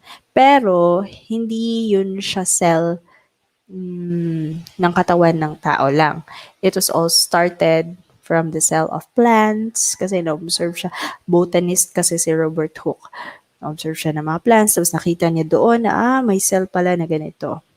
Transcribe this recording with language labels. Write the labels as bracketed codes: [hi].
[tl] Pero, hindi yun siya cell ng katawan ng tao lang. [en] It was all started from the cell of plants [tl] kasi na-observe siya. Botanist kasi si Robert Hooke. Na-observe siya ng mga plants tapos nakita niya doon na may cell pala na ganito.